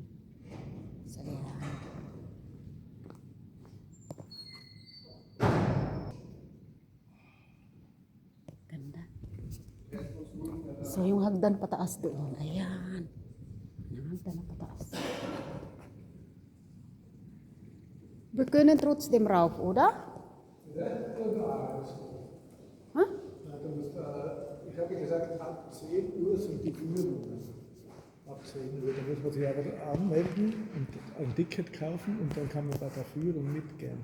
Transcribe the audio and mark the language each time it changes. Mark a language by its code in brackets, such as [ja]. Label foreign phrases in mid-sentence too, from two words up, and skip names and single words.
[tl] So, yan. Ganda. So, yung hagdan pataas doon. Ayan. Yung hagdan na pataas. [de] Wir können trotzdem rauf, oder? Hä? Ich habe gesagt, ab 10 Uhr sind die Führungen. Ab 10 Uhr. Da muss man sich aber anmelden und ein Ticket kaufen und dann kann man bei der Führung mitgehen.